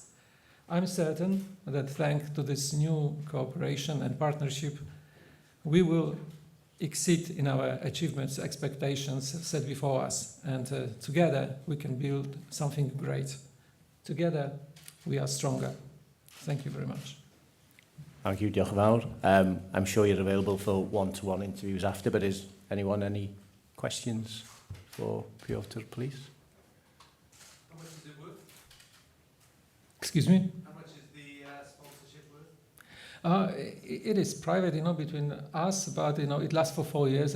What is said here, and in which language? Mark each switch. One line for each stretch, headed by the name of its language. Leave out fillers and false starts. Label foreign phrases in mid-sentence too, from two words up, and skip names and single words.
English: I'm certain that thanks to this new cooperation and partnership, we will exceed in our achievements, expectations set before us, and together we can build something great. Together we are stronger. Thank you very much. Thank you,
Welsh: diolch yn fawr.
English: I'm sure you're available for one-to-one interviews after, but is anyone any questions for Piotr, please? How much is it worth? Excuse me? How much is the sponsorship worth? It is private, between us, but it lasts for 4 years.